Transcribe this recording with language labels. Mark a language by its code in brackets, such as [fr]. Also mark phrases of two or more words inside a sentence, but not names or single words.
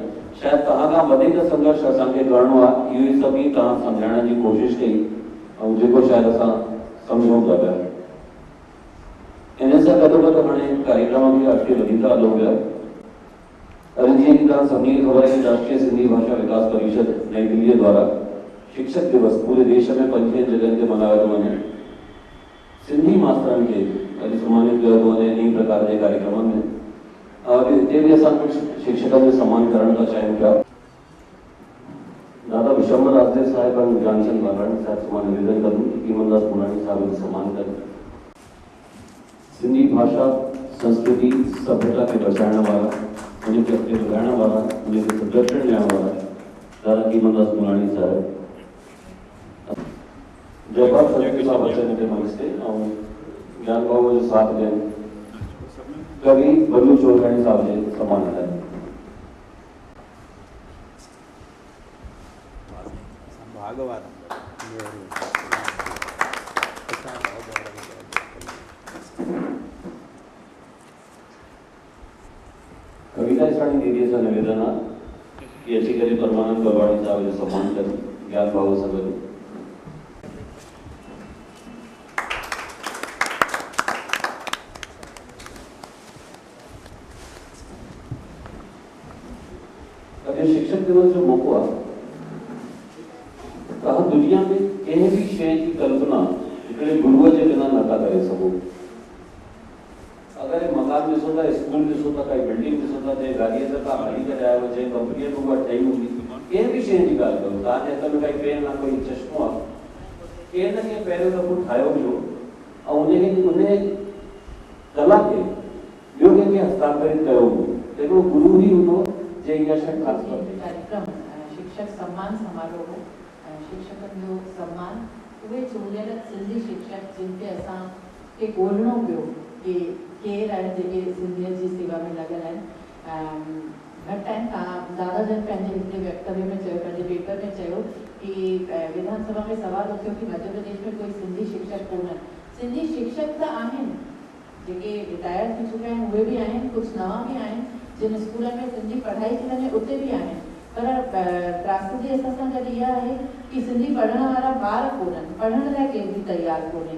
[sd] शायदि तव्हां खां वधीक संघर्ष असांखे करिणो आहे, इहो ई सभई तव्हां सम्झाइण जी कोशिशि कई ऐं जेको शायदि असां सम्झूं था पिया। इन सां गॾोगॾु हाणे कार्यक्रम बि अॻिते वधी था हलूं पिया। अॼु जीअं कि तव्हां सभिनी खे ख़बर आहे कि राष्ट्रीय सिंधी भाषा विकास परिषद नई दिल्लीअ द्वारा शिक्षक दिवस [hi] पूरे देश में [sd] 50 जगहनि ते मल्हायो थो वञे। सिंधी मास्तरनि खे अॼु सम्मानित कयो थो वञे इन प्रकार जे कार्यक्रमनि में। और हिते बि असां कुझु शिक्षकनि जो सम्मान करण था चाहियूं पिया। दादा विश्वम्भर राजदेव साहिब ऐं ज्ञानचंद बालाणी साहिब से मां निवेदन कंदुमि कि कीमनदास पुराणी साहिब जो सम्मान करें। सिंधी भाषा संस्कृति सभ्यता के बचाइण वारा, उनखे अॻिते वधाइण वारा, उनखे संरक्षण ॾियण वारा दादा कीमनदास पुराणी साहिब। जयपाल सदस्य साहब अचनि हिते मंच ते ऐं ज्ञान बाबू जो साथ ॾियनि। कवि बल्लू चोरगाणी साहब जे सम्मान लाइ। कविता साणी दीदी सां निवेदन आहे कि अची करे परमानंद बलवाणी साहब जो सम्मान कनि ज्ञान बाबू सां गॾु। शिक्षक दिवस जो मौको आहे, तव्हां दुनिया में कंहिं बि शइ जी कल्पना हिकिड़े गुरुअ जे बिना नथा करे सघो। अगरि मकान ॾिसो था, स्कूल ॾिसो था, काई बिल्डिंग ॾिसो था, जंहिं गाॾीअ ते तव्हां हली करे आयो, जंहिं कंपनीअ में उहा ठही हूंदी, कंहिं बि शइ जी ॻाल्हि कयो, तव्हांजे हथ में काई पेन आहे, कोई चश्मो आहे, कंहिं न कंहिं पहिरियों दफ़ो ठाहियो हुयो ऐं उन कला खे ॿियो कंहिंखे हस्तांतरित कयो हो। हिकिड़ो गुरु ई हूंदो जे इहा शइ ख़ासि तौर ते कार्यक्रम शिक्षक सम्मान समारोह हो। शिक्षकनि जो सम्मान उहे चूंडियल सिंधी शिक्षक जिन खे असांखे ॻोल्हणो पियो कि केरु आहिनि जेके सिंधियत जी सेवा में लॻल आहिनि। घटि आहिनि। दादा जन पंहिंजे हिकिड़े वक्तव्य में चयो, पंहिंजे पेपर में चयो कि विधानसभा में सवाल उथियो कि मध्य प्रदेश में कोई सिंधी शिक्षक कोन आहिनि। सिंधी शिक्षक त आहिनि, जेके रिटायर थी चुका आहिनि उहे बि आहिनि, कुझु नवां बि आहिनि, जिन स्कूलनि में सिंधी पढ़ाई थी वञे उते बि आहिनि। पर त्रासदी असां सां गॾु इहा आहे कि सिंधी पढ़ण वारा ॿार कोन्हनि, पढ़ण लाइ केरु बि तयारु कोन्हे।